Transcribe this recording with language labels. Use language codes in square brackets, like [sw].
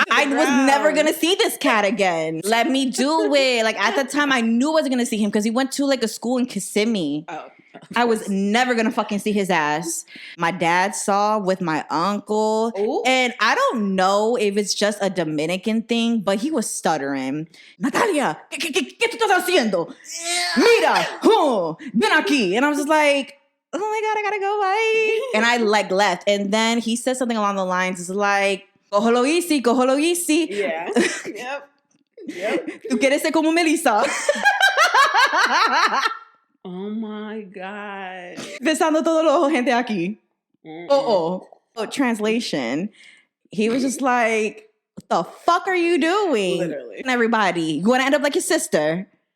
[en] I was never going to see this cat again. Let me do it. Like, at the time, I knew I wasn't going to see him because he went to, like, a school in Kissimmee. Oh. I was never going to fucking see his ass. My dad saw with my uncle. Ooh. And I don't know if it's just a Dominican thing, but he was stuttering. [es] Natalia, ¿qué tú estás haciendo? Mira, ven aquí. [en] And I was just like, oh my God, I gotta go, bye. And I like left. And then he said something along the lines, it's like, [es] cógelo [en] easy. Yeah. Yep. [es] Tú quieres ser como Melissa. [en] Oh my God. [es] Besando todo lo gente aquí. Mm-mm. [en] Oh. Translation. He was just like, what the fuck are you doing? Literally. And everybody, you want to end up like your sister.